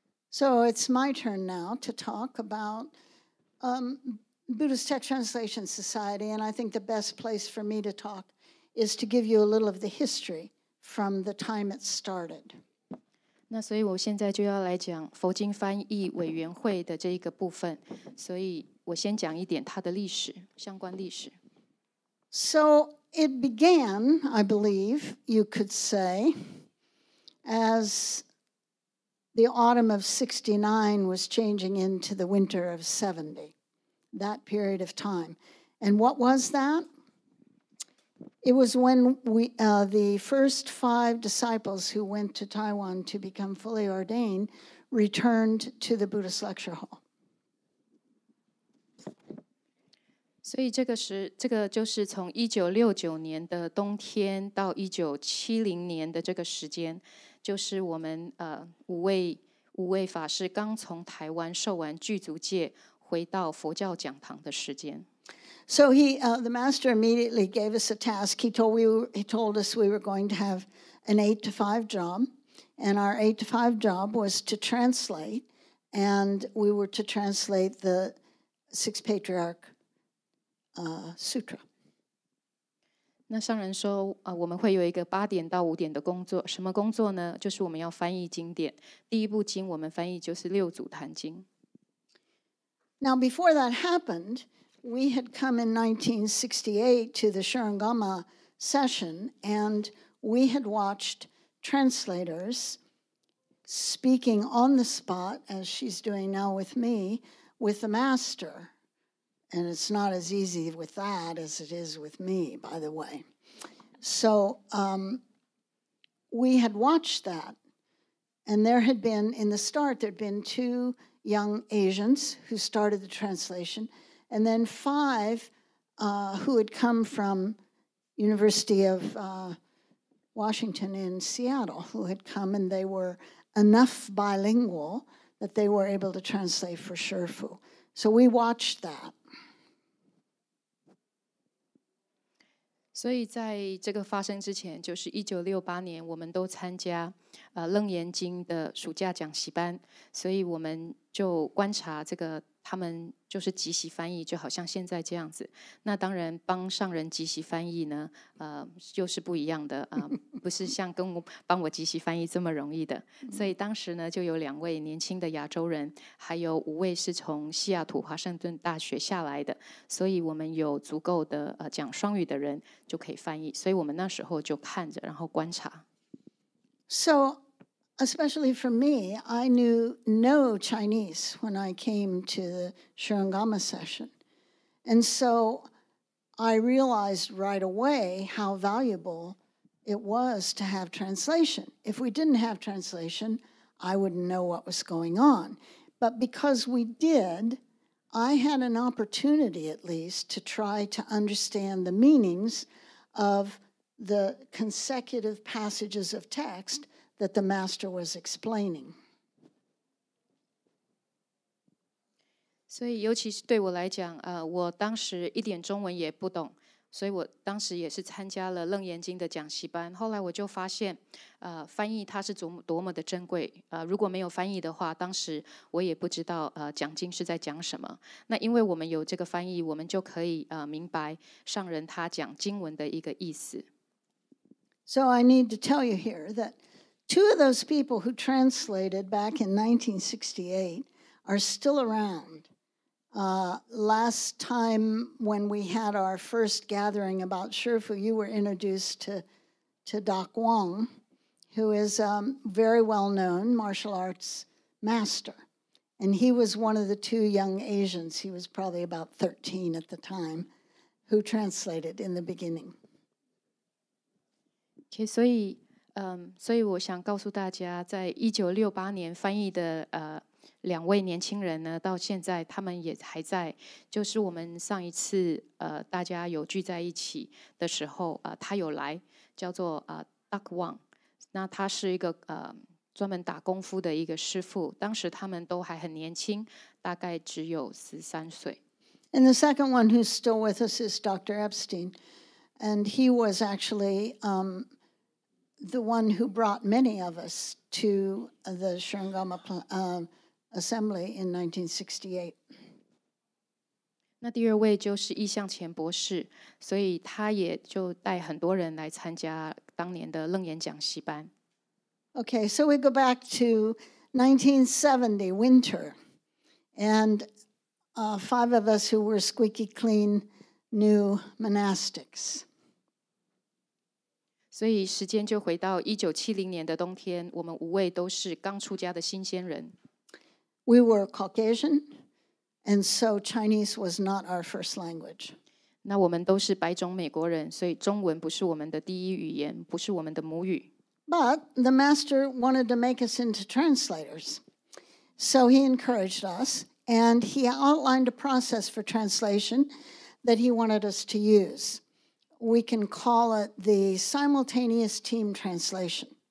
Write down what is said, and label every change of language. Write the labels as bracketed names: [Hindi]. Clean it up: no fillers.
[English] So it's my turn now to talk about Buddhist Text Translation Society, and I think the best place for me to talk is to give you a little of the history from the time it started. [Chinese] 那所以我现在就要来讲佛经翻译委员会的这一个部分，所以我先讲一点它的历史，相关历史。 [English] So it began, I believe you could say, as the autumn of 69 was changing into the winter of 70, that period of time. And what was that? It was when the first 5 disciples who went to Taiwan to become fully ordained returned to the Buddhist lecture hall. [Chinese] 所以这个就是从1969年的冬天到1970年的这个时间，就是我们五位法师刚从台湾受完具足戒，回到佛教讲堂的时间。 [English] So the master immediately gave us a task. He told us we were going to have an 8 to 5 job, and our 8 to 5 job was to translate, and we were to translate the Sixth Patriarch Sutra. [Chinese] 那上人说，我们会有一个8点到5点的工作，什么工作呢？就是我们要翻译经典。第一部经我们翻译就是六祖坛经。 [English] Now, before that happened, we had come in 1968 to the Shurangama session, and we had watched translators speaking on the spot, as she's doing now with me, with the master. And it's not as easy with that as it is with me, by the way. So we had watched that. And there had been, in the start, there had been 2 young Asians who started the translation, and then 5 who had come from University of Washington in Seattle, who had come, and they were enough bilingual that they were able to translate for Shifu. So we watched that. [Chinese] 所以在这个发生之前，就是1968年，我们都参加楞严经的暑假讲习班，所以我们就观察这个他们就是即席翻译，就好像现在这样子。那当然帮上人即席翻译呢，就是不一样的不是像帮我即席翻译这么容易的。所以当时呢，就有2位年轻的亚洲人，还有5位是从西雅图华盛顿大学下来的，所以我们有足够的讲双语的人就可以翻译。所以我们那时候就看着，然后观察。 [English] So, especially for me, I knew no Chinese when I came to the Shurangama session. And so I realized right away how valuable it was to have translation. If we didn't have translation, I wouldn't know what was going on. But because we did, I had an opportunity at least to try to understand the meanings of the consecutive passages of text that the master was explaining. [Chinese] 所以尤其是对我来讲，我当时一点中文也不懂，所以我当时也是参加了楞严经的讲习班。后来我就发现，翻译它是多么的珍贵。如果没有翻译的话，当时我也不知道讲经是在讲什么。那因为我们有这个翻译，我们就可以明白上人他讲经文的一个意思。 [English] So I need to tell you here that 2 of those people who translated back in 1968 are still around. Last time when we had our first gathering about Shifu, you were introduced to Doc Wong, who is a very well-known martial arts master. And he was one of the 2 young Asians, he was probably about 13 at the time, who translated in the beginning. [Chinese] Okay, 所以我想告诉大家，在1968年翻译的 2位年轻人呢，到现在他们也还在。就是我们上一次大家有聚在一起的时候，他有来，叫做Duck Wang。那他是一个专门打功夫的一个师傅。当时他们都还很年轻，大概只有13岁。 [English] And the second one who's still with us is Dr. Epstein. And he was actually the one who brought many of us to the Shurangama Assembly in 1968. [Chinese] 那第2位就是义向前博士，所以他也就带很多人来参加当年的楞严讲习班。 [English] Okay, so we go back to 1970 winter, and 5 of us who were squeaky clean new monastics. [Chinese] 所以时间就回到1970年的冬天，我们5位都是刚出家的新鲜人。 [English] We were Caucasian, and so Chinese was not our first language. [Chinese] 那我们都是白种美国人，所以中文不是我们的第一语言，不是我们的母语。 [English] But the master wanted to make us into translators. So he encouraged us, and he outlined a process for translation that he wanted us to use. We can call it the simultaneous team translation.